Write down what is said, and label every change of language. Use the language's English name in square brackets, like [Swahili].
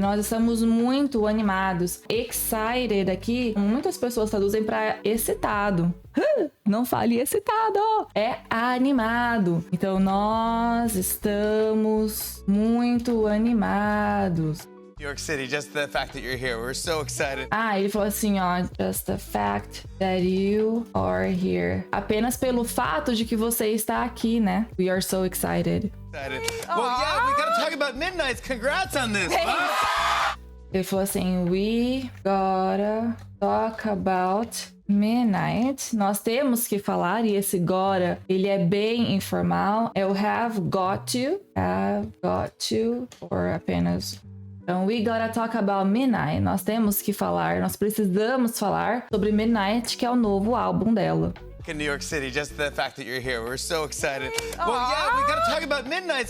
[Portuguese] Nós estamos muito animados. Excited aqui, muitas pessoas traduzem para excitado. Não fale excitado. É animado. Então, nós estamos muito animados. [English] New York City, just the fact that you're here. We're so excited. [Portuguese] Ele falou assim, ó, [English] just the fact that you are here. [Portuguese] Apenas pelo fato de que você está aqui, né? [English] We are so excited. Well, yeah, we gotta talk about Midnights. Congrats on this, huh? [Portuguese] Ele falou assim, [English] we gotta talk about midnight. [Portuguese] Nós temos que falar, e esse gotta, ele é bem informal. É o [English] have got to, [Portuguese] or apenas... [English] Então, we gotta talk about Midnight. [Portuguese] Nós temos que falar, nós precisamos falar sobre Midnight, que é o novo álbum dela. [English] In New York City, just the fact that you're here. We're so excited. Well, yeah, we gotta talk about Midnights.